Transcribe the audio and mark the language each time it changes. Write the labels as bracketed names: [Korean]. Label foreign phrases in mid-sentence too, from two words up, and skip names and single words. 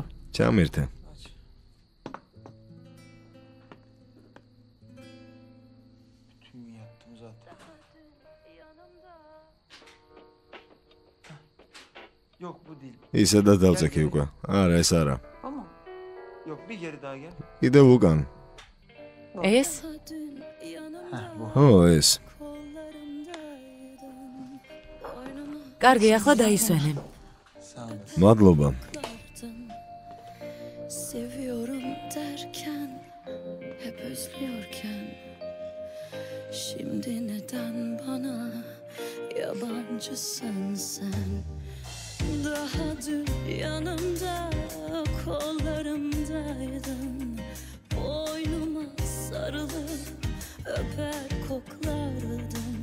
[Georgian] ჩამირთე. ისედაც დავწექი უკვე. არა, ეს არა. კიდევ უკან. ეს? ო, ეს. კარგი, ახლა დაისვენე. მადლობა. [Turkish] Seviyorum derken, hep özlüyorken, şimdi neden bana yabancısın sen? Daha dün yanımda, kollarımdaydın, boynuma sarılıp öper koklardın.